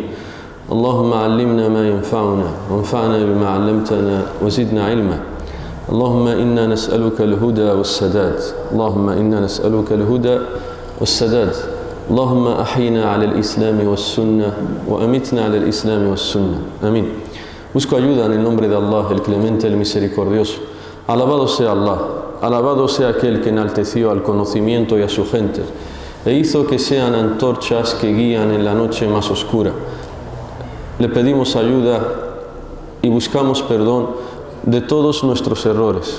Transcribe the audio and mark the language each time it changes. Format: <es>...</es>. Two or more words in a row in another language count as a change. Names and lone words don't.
<ar>اللهم علمنا ما ينفعنا وانفعنا بما علمتنا وزدنا علما. اللهم إنا نسألك الهدى والسداد. اللهم إنا نسألك الهدى والسداد. اللهم أحينا على الإسلام والسنة وأمتنا على الإسلام والسنة. آمين.</ar> <es>Busco ayuda en el nombre de Allah, el clemente, el misericordioso. Alabado sea Allah, alabado sea aquel que enalteció al conocimiento y a su gente e hizo que sean antorchas que guían en la noche más oscura. Le pedimos ayuda y buscamos perdón de todos nuestros errores.</es>